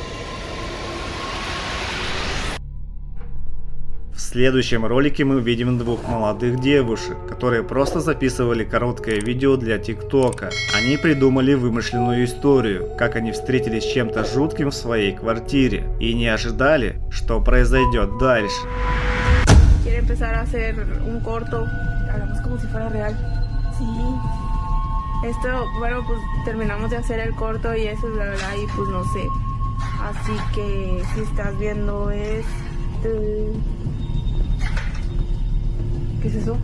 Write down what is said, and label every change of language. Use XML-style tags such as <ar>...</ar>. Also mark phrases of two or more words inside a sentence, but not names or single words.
<ru>В следующем ролике мы увидим двух молодых девушек, которые просто записывали короткое видео для ТикТока. Они придумали вымышленную историю, как они встретились с чем-то жутким в своей квартире и не ожидали, что произойдет дальше.</ru> <es>Quiere empezar a hacer un corto, hablamos como si fuera real. Sí. Esto, bueno, pues terminamos de hacer el corto y eso, bla, bla, y pues no sé. Así que si estás viendo esto... ¿Qué es eso?</es>